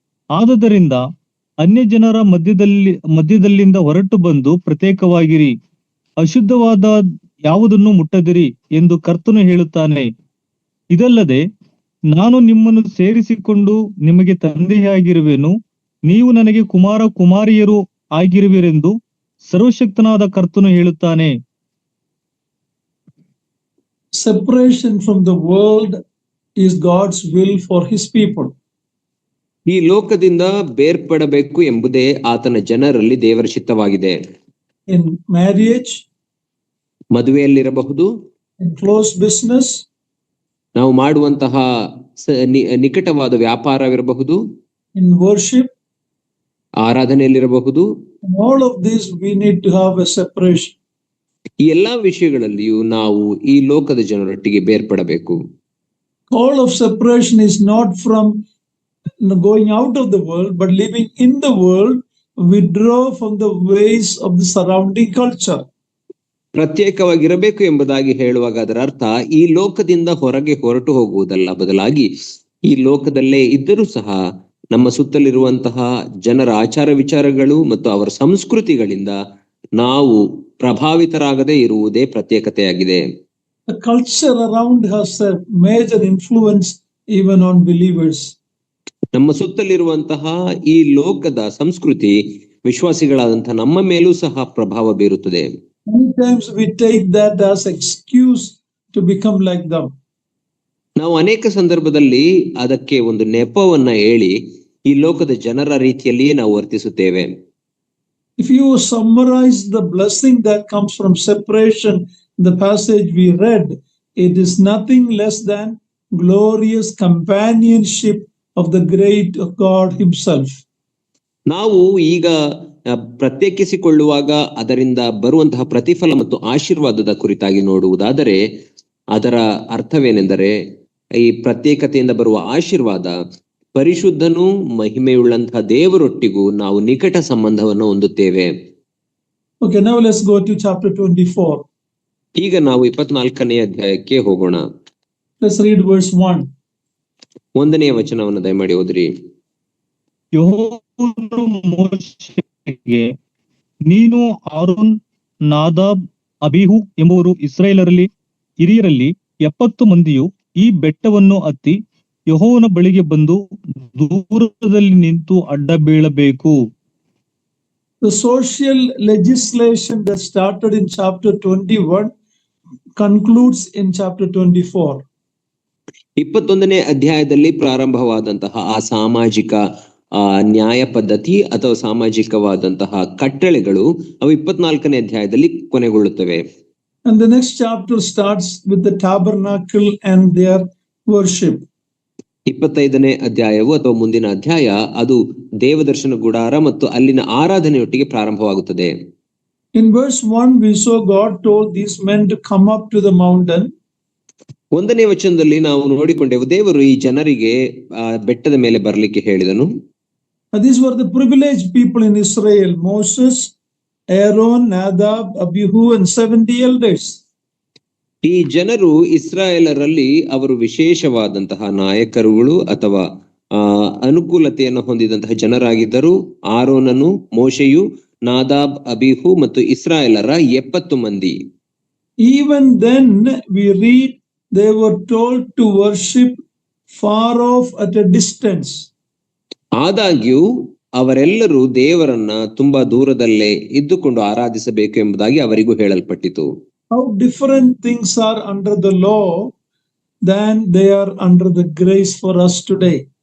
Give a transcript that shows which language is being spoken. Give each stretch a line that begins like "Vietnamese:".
Kannada: ಆದುದರಿಂದ ಅನ್ಯ ಜನರ ಮಧ್ಯದಲ್ಲಿಂದ ಹೊರಟು ಬಂದು ಪ್ರತ್ಯೇಕವಾಗಿರಿ, ಅಶುದ್ಧವಾದ ಯಾವುದನ್ನು ಮುಟ್ಟದಿರಿ ಎಂದು ಕರ್ತನು ಹೇಳುತ್ತಾನೆ. ಇದಲ್ಲದೆ ನಾನು ನಿಮ್ಮನ್ನು ಸೇರಿಸಿಕೊಂಡು ನಿಮಗೆ ತಂದೆಯಾಗಿರುವೆನು, ನೀವು ನನಗೆ ಕುಮಾರ ಕುಮಾರಿಯರು ಆಗಿರುವಿರೆಂದು ಸರ್ವಶಕ್ತನಾದ ಕರ್ತನು ಹೇಳುತ್ತಾನೆ.
English: Separation from the world is God's will for his people.
Kannada: ಈ ಲೋಕದಿಂದ ಬೇರ್ಪಡಬೇಕು ಎಂಬುದೇ ಆತನ ಜನರಲ್ಲಿ ದೇವರ ಚಿತ್ತವಾಗಿದೆ.
English: In marriage,
Kannada: ಮದುವೆಯಲ್ಲಿರಬಹುದು,
English: in close business,
Kannada: ನಾವು ಮಾಡುವಂತಹ ನಿಕಟವಾದ ವ್ಯಾಪಾರವಿರಬಹುದು,
English: in worship,
Kannada: ಆರಾಧನೆಯಲ್ಲಿರಬಹುದು.
English: in all of these we need to have a separation.
Kannada: ಈ ಎಲ್ಲಾ ವಿಷಯಗಳಲ್ಲಿಯೂ ನಾವು ಈ ಲೋಕದ ಜನರೊಟ್ಟಿಗೆ ಬೇರ್ಪಡಬೇಕು.
English: Call of separation is not from going out of the world, but living in the world, withdraw from the ways of the surrounding culture.
Kannada: ಪ್ರತ್ಯೇಕವಾಗಿರಬೇಕು ಎಂಬುದಾಗಿ ಹೇಳುವಾಗ ಅದರ ಅರ್ಥ ಈ ಲೋಕದಿಂದ ಹೊರಗೆ ಹೊರಟು ಹೋಗುವುದಲ್ಲ, ಬದಲಾಗಿ ಈ ಲೋಕದಲ್ಲೇ ಇದ್ದರೂ ಸಹ ನಮ್ಮ ಸುತ್ತಲಿರುವಂತಹ ಜನರ ಆಚಾರ ವಿಚಾರಗಳು ಮತ್ತು ಅವರ ಸಂಸ್ಕೃತಿಗಳಿಂದ ನಾವು ಪ್ರಭಾವಿತರಾಗದೇ ಇರುವುದೇ ಪ್ರತ್ಯೇಕತೆಯಾಗಿದೆ.
English: The culture around has a major influence even on believers.
Kannada: ನಮ್ಮ ಸುತ್ತಲಿರುವಂತಹ ಈ ಲೋಕದ ಸಂಸ್ಕೃತಿ ವಿಶ್ವಾಸಿಗಳಾದಂತಹ ನಮ್ಮ ಮೇಲೂ ಸಹ ಪ್ರಭಾವ ಬೀರುತ್ತದೆ.
English: Sometimes we take that as excuse to become like them.
Kannada: ನಾವು ಅನೇಕ ಸಂದರ್ಭದಲ್ಲಿ ಅದಕ್ಕೆ ಒಂದು ನೆಪವನ್ನ ಹೇಳಿ ಈ ಲೋಕದ ಜನರ ರೀತಿಯಲ್ಲಿಯೇ ನಾವು ವರ್ತಿಸುತ್ತೇವೆ.
English: If you summarize the blessing that comes from separation, the passage we read, it is nothing less than glorious companionship of the great God Himself.
Kannada: ನಾವು ಈಗ ಪ್ರತ್ಯೇಕಿಸಿಕೊಳ್ಳುವಾಗ ಅದರಿಂದ ಬರುವಂತಹ ಪ್ರತಿಫಲ ಮತ್ತು ಆಶೀರ್ವಾದದ ಕುರಿತಾಗಿ ನೋಡುವುದಾದರೆ ಅದರ ಅರ್ಥವೇನೆಂದರೆ ಈ ಪ್ರತ್ಯೇಕತೆಯಿಂದ ಬರುವ ಆಶೀರ್ವಾದ ಪರಿಶುದ್ಧನೂ ಮಹಿಮೆಯುಳ್ಳಂತಹ ದೇವರೊಟ್ಟಿಗೂ ನಾವು ನಿಕಟ ಸಂಬಂಧವನ್ನು ಹೊಂದುತ್ತೇವೆ.
English: Okay, now let's go to chapter 24.
Kannada: ಈಗ ನಾವು 24ನೇ ಅಧ್ಯಾಯಕ್ಕೆ ಹೋಗೋಣ.
English: Let's read verse 1.
Kannada: 1ನೇ ವಚನವನ್ನು ದಯಮಾಡಿ ಓದಿರಿ. ಯೆಹೋವನು ಮೋಶೆಗೆ, ನೀನು ಆರೋನ್, ನಾದಾಬ್, ಅಬೀಹು ಎಂಬುವರು ಇಸ್ರಾಯೇಲರಲ್ಲಿ ಹಿರಿಯರಲ್ಲಿ 70 ಮಂದಿಯು ಈ ಬೆಟ್ಟವನ್ನು ಹತ್ತಿ ಯೆಹೋವನ ಬಳಿಗೆ ಬಂದು ದೂರದಲ್ಲಿ ನಿಂತು ಅಡ್ಡ ಬೀಳಬೇಕು.
English: The social legislation that started in chapter 21 concludes in chapter 24.
Kannada: 21ನೇ ಅಧ್ಯಾಯದಲ್ಲಿ ಪ್ರಾರಂಭವಾದಂತಹ ಆ ಸಾಮಾಜಿಕ ನ್ಯಾಯ ಪದ್ಧತಿ ಅಥವಾ ಸಾಮಾಜಿಕವಾದಂತಹ ಕಟ್ಟಳೆಗಳು ಅವು 24ನೇ ಅಧ್ಯಾಯದಲ್ಲಿ ಕೊನೆಗೊಳ್ಳುತ್ತವೆ.
English: And the next chapter starts with the tabernacle and their worship.
Kannada: 25ನೇ ಅಧ್ಯಾಯವು ಅಥವಾ ಮುಂದಿನ ಅಧ್ಯಾಯ ಅದು ದೇವದರ್ಶನ ಗುಡಾರ ಮತ್ತು ಅಲ್ಲಿನ ಆರಾಧನೆಯೊಟ್ಟಿಗೆ ಪ್ರಾರಂಭವಾಗುತ್ತದೆ.
English: In verse 1 we saw God told these men to come up to the mountain.
Kannada: 1ನೇ ವಚನದಲ್ಲಿ ನಾವು ನೋಡಿಕೊಂಡೆವು ದೇವರು ಈ ಜನರಿಗೆ ಬೆಟ್ಟದ ಮೇಲೆ ಬರಲಿಕ್ಕೆ ಹೇಳಿದನು.
English: These were the privileged people in Israel: Moses, Aaron, Nadab, Abihu and 70 elders.
Kannada: ಈ ಜನರು ಇಸ್ರಾಯೇಲರಲ್ಲಿ ಅವರು ವಿಶೇಷವಾದಂತಹ ನಾಯಕರುಗಳು ಅಥವಾ ಅನುಕೂಲತೆಯನ್ನು ಹೊಂದಿದಂತಹ ಜನರಾಗಿದ್ದರು. ಆರೋನನು, ಮೋಶೆಯು, ನಾದಾಬ್, ಅಬಿಹು ಮತ್ತು ಇಸ್ರಾಯೇಲರ 70 ಮಂದಿ.
English: Even then we read they were told to worship far off at a distance.
Kannada: ಆದಾಗ್ಯೂ ಅವರೆಲ್ಲರೂ ದೇವರನ್ನ ತುಂಬಾ ದೂರದಲ್ಲೇ ಇದ್ದುಕೊಂಡು ಆರಾಧಿಸಬೇಕು ಎಂಬುದಾಗಿ ಅವರಿಗೂ ಹೇಳಲ್ಪಟ್ಟಿತು.
English: How different things are under the law than they are under the grace for us today.